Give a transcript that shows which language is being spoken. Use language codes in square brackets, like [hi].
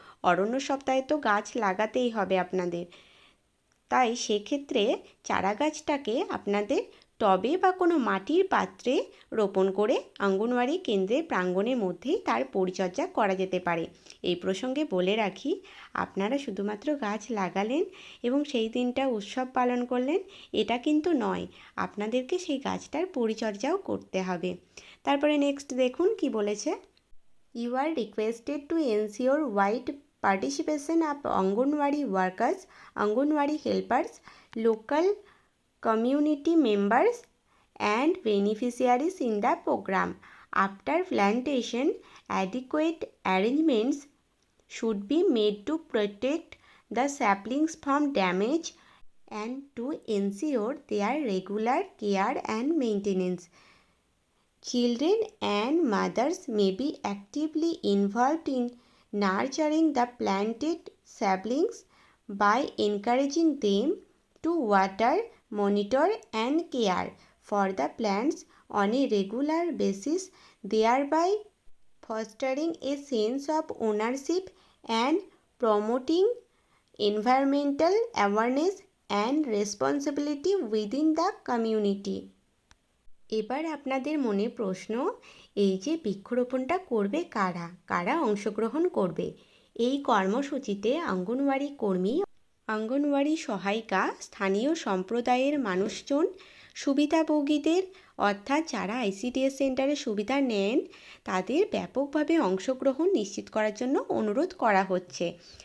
[bn] অরণ্য সপ্তাহে তো গাছ লাগাতেই হবে আপনাদের। তাই সেক্ষেত্রে চারা গাছটাকে আপনাদের টবে বা কোনো মাটির পাত্রে রোপণ করে অঙ্গনওয়াড়ি কেন্দ্রের প্রাঙ্গণের মধ্যেই তার পরিচর্যা করা যেতে পারে। এই প্রসঙ্গে বলে রাখি, আপনারা শুধুমাত্র গাছ লাগালেন এবং সেই দিনটা উৎসব পালন করলেন এটা কিন্তু নয়, আপনাদেরকে সেই গাছটার পরিচর্যাও করতে হবে। তারপরে নেক্সট দেখুন কি বলেছে। [en] You are requested to ensure wide participation of Anganwadi workers, Anganwadi helpers, local community members and beneficiaries in the program. After plantation, adequate arrangements should be made to protect the saplings from damage and to ensure their regular care and maintenance. Children and mothers may be actively involved in nurturing the planted saplings by encouraging them to water, monitor and care for the plants on a regular basis, thereby fostering a sense of ownership and promoting environmental awareness and responsibility within the community. [bn] এবার আপনাদের মনে প্রশ্ন, এই যে বৃক্ষরোপণটা করবে কারা কারা অংশগ্রহণ করবে? এই কর্মসূচিতে অঙ্গনওয়াড়ি কর্মী, অঙ্গনওয়াড়ি সহায়িকা, স্থানীয় সম্প্রদায়ের মানুষজন, সুবিধাভোগীদের অর্থাৎ যারা আইসিডিএস সেন্টারে সুবিধা নেন তাদের ব্যাপকভাবে অংশগ্রহণ নিশ্চিত করার জন্য অনুরোধ করা হচ্ছে।